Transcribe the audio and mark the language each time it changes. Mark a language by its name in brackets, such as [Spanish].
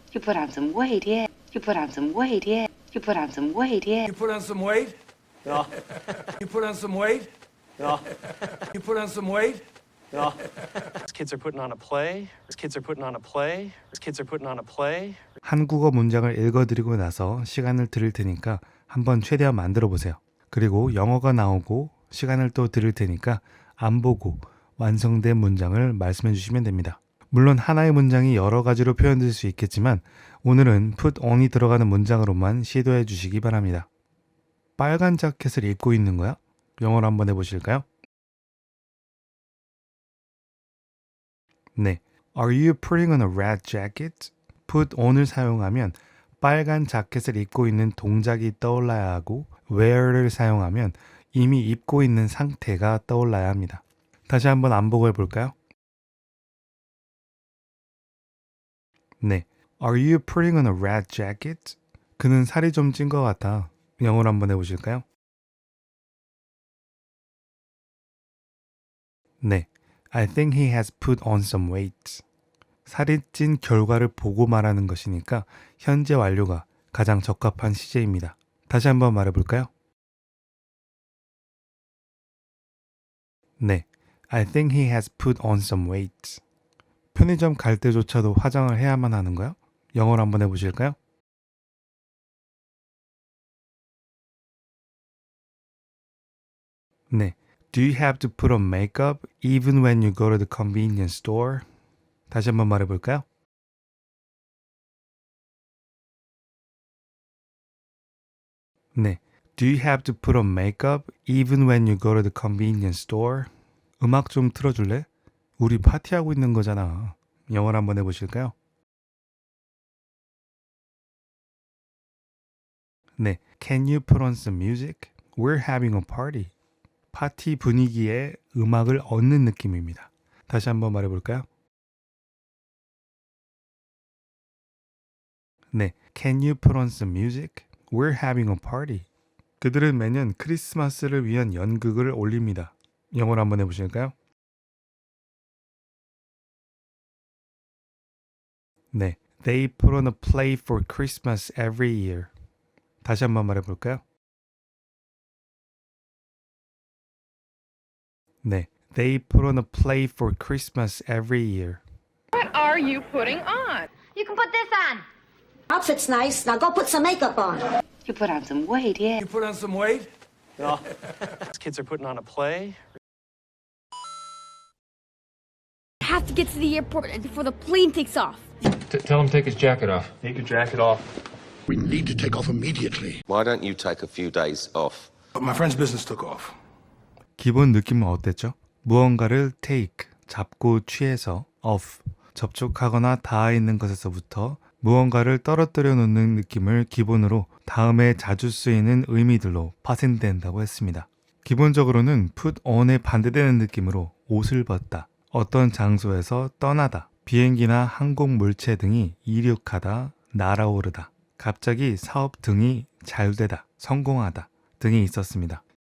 [English] You put on some weight, yeah. You put on some weight, yeah. You put on some weight, yeah. You put on some weight? You put on some weight? You put on some weight? Kids are putting on a play. Kids are putting on a play. Kids are putting on a play. [Korean] 한국어 문장을 읽어드리고 나서 시간을 드릴 테니까 한번 최대한 만들어 보세요. 그리고 영어가 나오고 시간을 또 드릴 테니까 안 보고 완성된 문장을 말씀해 주시면 됩니다. 물론 하나의 문장이 여러 가지로 표현될 수 있겠지만 오늘은 put on이 들어가는 문장으로만 시도해 주시기 바랍니다. 빨간 자켓을 입고 있는 거야? 영어로 한번 해보실까요? 네. [English] Are you putting on a red jacket? [Korean] put on을 사용하면 빨간 자켓을 입고 있는 동작이 떠올라야 하고 wear를 사용하면 이미 입고 있는 상태가 떠올라야 합니다. 다시 한번 안보고 해볼까요? 네. [English] Are you putting on a red jacket? [Korean] 그는 살이 좀 찐 것 같아. 영어로 한번 해보실까요? 네. [English] I think he has put on some weight. [Korean] 살이 찐 결과를 보고 말하는 것이니까 현재 완료가 가장 적합한 시제입니다. 다시 한번 말해볼까요? 네. [English] I think he has put on some weight. [Korean] 편의점 갈 때조차도 화장을 해야만 하는 거야? 영어로 한번 해보실까요? 네. [English] Do you have to put on makeup even when you go to the convenience store? [Korean] 다시 한번 말해볼까요? 네. [English] Do you have to put on makeup even when you go to the convenience store? [Korean] 음악 좀 틀어줄래? 우리 파티하고 있는 거잖아. 영어로 한번 해보실까요? 네. [English] Can you put on some music? We're having a party. [Korean] 파티 분위기에 음악을 얻는 느낌입니다. 다시 한번 말해볼까요? 네. [English] Can you put on some music? We're having a party. [Korean] 그들은 매년 크리스마스를 위한 연극을 올립니다. 영어로 한번 해보실까요? 네. [English] They put on a play for Christmas every year. 다시 한번 말해볼까요? 네. They put on a play for Christmas every year. What are you putting on? You can put this on. Outfit's nice. Now go put some makeup on. You put on some weight, yeah. You put on some weight? Kids are putting on a play. Have to get to the airport before the plane takes off. Tell him to take his jacket off. Take your jacket off. We need to take off immediately. Why don't you take a few days off? But my friend's business took off. [Korean] 기본 느낌은 어땠죠? 무언가를 take, 잡고 취해서 off, 접촉하거나 닿아 있는 것에서부터 무언가를 떨어뜨려 놓는 느낌을 기본으로 다음에 자주 쓰이는 의미들로 파생된다고 했습니다. 기본적으로는 put on에 반대되는 느낌으로 옷을 벗다, 어떤 장소에서 떠나다, 비행기나 항공 물체 등이 이륙하다, 날아오르다, 갑자기 사업 등이 잘 되다, 성공하다 등이 있었습니다.